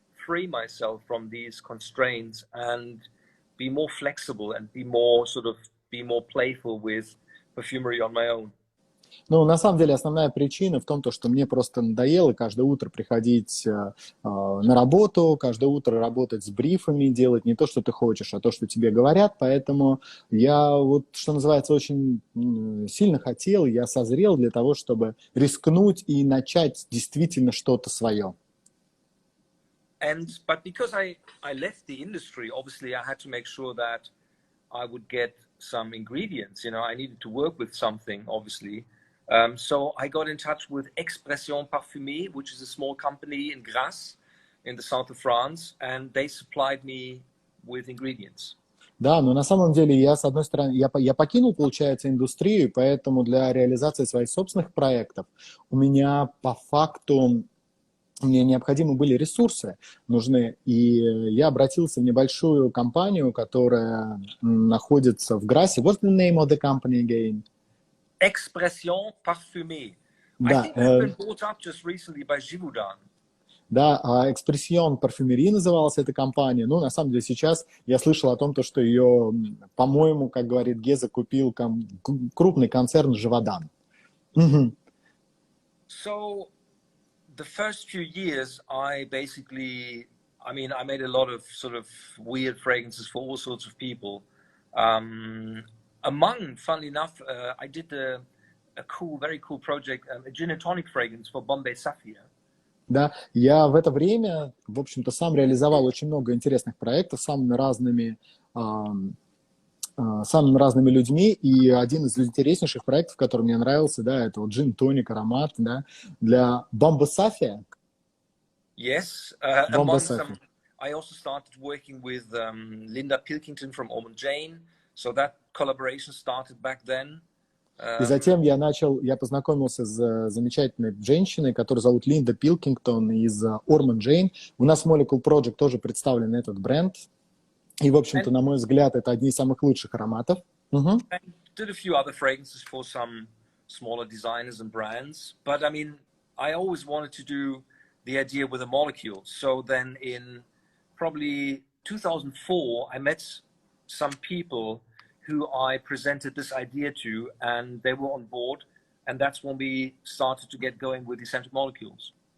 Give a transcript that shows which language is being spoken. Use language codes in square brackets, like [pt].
[en] free myself from these constraints and be more flexible and be more playful with perfumery on my own. [ru] Ну, на самом деле, основная причина в том, что мне просто надоело каждое утро приходить на работу, каждое утро работать с брифами, делать не то, что ты хочешь, а то, что тебе говорят. Поэтому я, вот, что называется, очень сильно хотел, я созрел для того, чтобы рискнуть и начать действительно что-то свое. [en] But because I left the industry, obviously I had to make sure that I would get some ingredients. You know, I needed to work with something, obviously. So I got in touch with Expression Parfumée, which is a small company in Grasse, in the south of France, and they supplied me with ingredients. [ru] Да, но на самом деле я, с одной стороны, я покинул, получается, индустрию, и поэтому для реализации своих собственных проектов у меня по факту мне необходимы были ресурсы нужны, и я обратился в небольшую компанию, которая находится в Грассе. [en] What's the name of the company again? Expression Parfumée. [ru] Да, [en] I think it's been bought up just recently by Givaudan. [ru] Да, Expression Parfumerie называлась эта компания. Ну, на самом деле, сейчас я слышал о том, что ее, по-моему, как говорит Геза, купил крупный концерн Givaudan. [en] So the first few years, I made a lot of sort of weird fragrances for all sorts of people. Funnily enough, I did a very cool project, a gin and tonic fragrance for Bombay Sapphire. [ru] Да, я в это время, в общем-то, сам реализовал очень много интересных проектов с самыми разными людьми, и один из интереснейших проектов, который мне нравился, да, это вот джин-тоник, аромат, да, для Bombay Sapphire. [en] Yes, I also started working with Linda Pilkington from Ormond Jane, so that collaboration started back then. [ru] И затем я познакомился с замечательной женщиной, которую зовут Линда Пилкингтон из Ormond Jane. У нас в Molecule Project тоже представлен этот бренд. И, в общем-то, на мой взгляд, это одни из самых лучших ароматов. [en] And did a few other fragrances for some smaller designers and brands. But, I mean, I always wanted to do the idea with the molecules. So then in probably 2004, I met some people who I presented this idea to, and they were on board, and that's when we started to get going with Escentric Molecules.